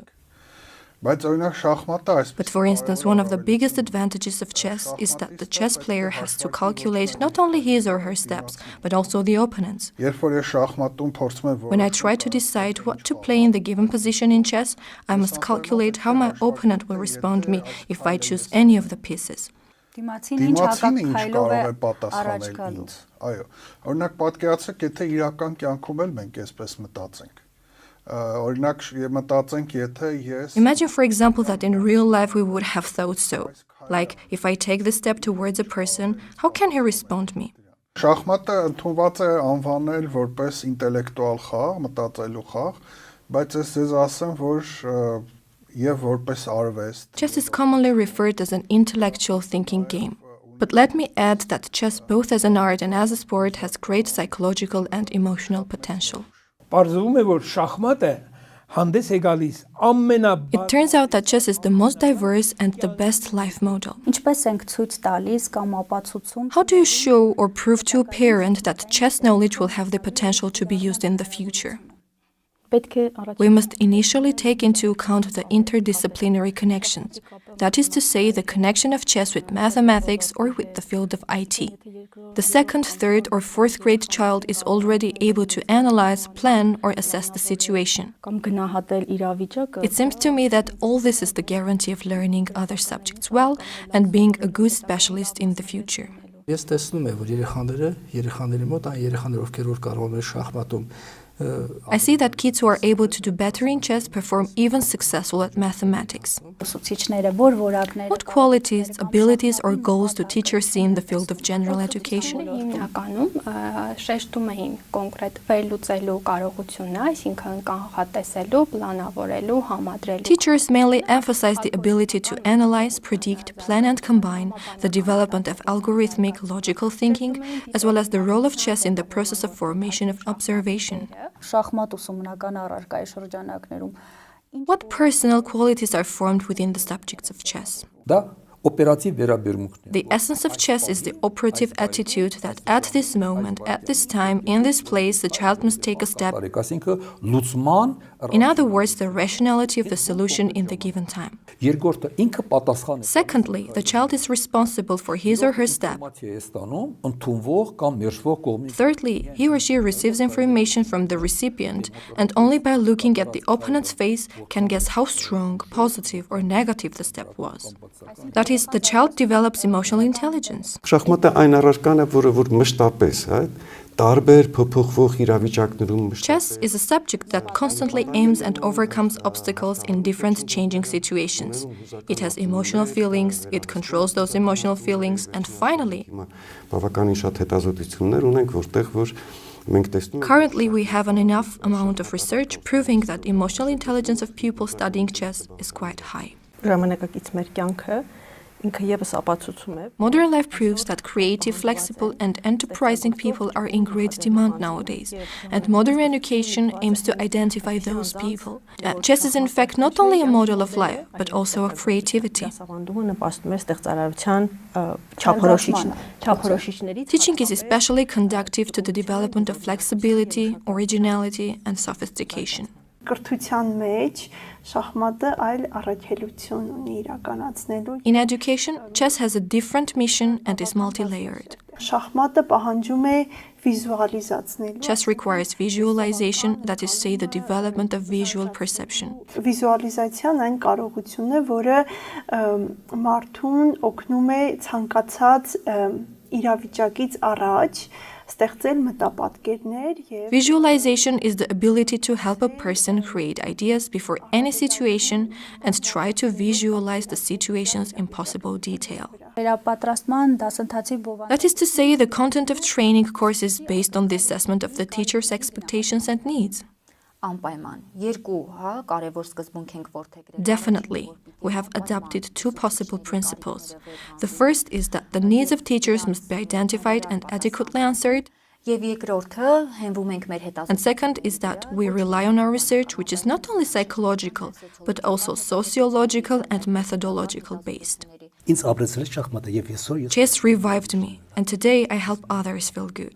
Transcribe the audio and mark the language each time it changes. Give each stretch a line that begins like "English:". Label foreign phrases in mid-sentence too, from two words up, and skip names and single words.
Armenian: բայց օրինակ շախմատը
English: But for instance, one of the biggest advantages of chess is that the chess player has to calculate not only his or her steps, but also the opponent's.
Armenian: երբ որ ես շախմատում փորձում եմ
English: When I try to decide what to play in the given position in chess, I must calculate how my opponent will respond me if I choose any of the pieces.
Armenian: դիմացին ինչ դիմացինը ինչ հակափայլով կարող է է առաջ պատասխանել գալու։ ինձ այո օրինակ պատկերացրեք եթե իրական կյանքում էլ մենք այսպես մտածենք օրինակ մտածենք եթե ես
English: Imagine, for example, that in real life we would have thought so. Like, if I take the step towards a person, how can he respond me?
Armenian: շախմատը ընդունված է անվանել որպես ինտելեկտուալ խաղ, մտածելու խաղ, բայց ես ձեզ ասեմ, որ եւ որպես արվեստ
English: Chess is commonly referred as an intellectual thinking game. But let me add that chess, both as an art and as a sport, has great psychological and emotional potential.
Armenian: Պարզվում է, որ շախմատը հանդես է գալիս ամենաբարձր
English: It turns out that chess is the most diverse and the best life model.
Armenian: Ինչպես ենք ցույց տալիս կամ ապացուցում
English: How do you show or prove to a parent that chess knowledge will have the potential to be used in the future?
Armenian: պետք է առաջ
English: We must initially take into account the interdisciplinary connections. That is to say, the connection of chess with mathematics or with the field of IT. The second, third, or fourth grade child is already able to analyze, plan, or assess the situation.
Armenian: կամ գնահատել իրավիճակը
English: It seems to me that all this is the guarantee of learning other subjects well and being a good specialist in the future.
Armenian: Ես տեսնում եմ, որ երեխաների մոտ այն երեխաներ, ովքեր որ կարող են շախմատում
English: I see that kids who are able to do better in chess perform even successful at mathematics.
Armenian: ուսուցիչները որ որակներ
English: What qualities, abilities, or goals do teachers see in the field of general education?
Armenian: Հիմնականում շեշտում էին կոնկրետ վերլուծելու կարողությունը, այսինքն կանխատեսելու, պլանավորելու, համադրելու։
English: Teachers mainly emphasize the ability to analyze, predict, plan, and combine, the development of algorithmic, logical thinking, as well as the role of chess in the process of formation of observation.
Armenian: շախմատ ուսումնական առարկայի շրջանակներում
English: What personal qualities are formed within the subjects of chess?
Armenian: դա օպերատիվ վերաբերմունքն է։
English: The essence of chess is the operative attitude that at this moment, at this time, in this place, the child must take a step.
Armenian: Այսինքն լուծման
English: In other words, the rationality of the solution in the given time.
Armenian: երկրորդը ինքը պատասխան է
English: Secondly, the child is responsible for his or her step.
Armenian: ինֆորմացիա է ստանում ընդունվող կամ մերժվող կողմից։
English: Thirdly, he or she receives information from the recipient and only by looking at the opponent's face can guess how strong, positive, or negative the step was. That is, the child develops emotional intelligence.
Armenian: Շախմատը այն առարկան է, որ մշտապես, հա, տարբեր փոփոխվող իրավիճակներում
English: Chess is a subject that constantly aims and overcomes obstacles in different changing situations. It has emotional feelings, it controls those emotional feelings, and finally,
Armenian: բավականին շատ հետազոտություններ ունենք, որտեղ որ մենք տեսնում
English: currently we have an enough amount of research proving that emotional intelligence of pupils studying chess is quite high.
Armenian: Ժամանակակից մեր կյանքը ինքը եւս ապացուցում է
English: Modern life proves that creative, flexible, and enterprising people are in great demand nowadays, and modern education aims to identify those people. Chess is in fact not only a model of life, but also of creativity.
Armenian: դասավանդումը նպաստում է ստեղծարարության չափորոշիչների
English: Teaching is especially conducive to the development of flexibility, originality, and sophistication.
Armenian: Կրթության մեջ շախմատը այլ առաքելություն ունի իրականացնելու։
English: In education, chess has a different mission and is multi-layered.
Armenian: Շախմատը պահանջում է վիզուալիզացնելու։
English: Chess requires visualization, that is to say, the development of visual perception.
Armenian: Վիզուալիզացիան այն կարողությունն է, որը մարդուն օգնում է ցանկացած իրավիճակից առաջ ստեղծել մտապատկերներ եւ
English: Visualization is the ability to help a person create ideas before any situation and try to visualize the situations in possible detail.
Armenian: Վերապատրաստման դասընթացի բովանդակ
English: That is to say, the content of training course is based on the assessment of the teacher's expectations and needs.
Armenian: Անպայման երկու, հա, կարևոր սկզբունք ենք որդեգրել։
English: Definitely, we have adopted two possible principles. The first is that the needs of teachers must be identified and adequately answered.
Armenian: Եվ երկրորդը հենվում ենք մեր հետազոտությունների
English: And second is that we rely on our research, which is not only psychological, but also sociological and methodological based.
Armenian: Ինձ ապրեցրել է շախմատը եւ այսօր
English: Chess revived me, and today I help others feel good.